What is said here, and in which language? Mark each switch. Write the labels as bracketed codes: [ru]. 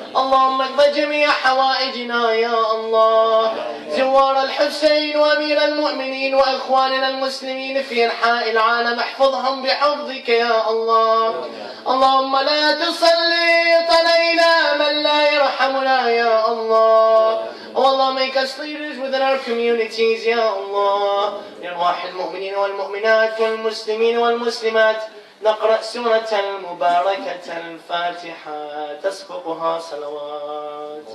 [ar] اللهم اقض جميع حوائجنا يا الله. زوار الحسين وامير المؤمنين واخواننا المسلمين في انحاء العالم احفظهم بحفظك يا الله. اللهم لا تسلط علينا من لا يرحمنا يا الله. [en] Oh Allah, make us leaders within our communities [ar] يا الله. لأرواح المؤمنين والمؤمنات والمسلمين والمسلمات نقرأ سورة المباركة الفاتحة تسبقها صلوات.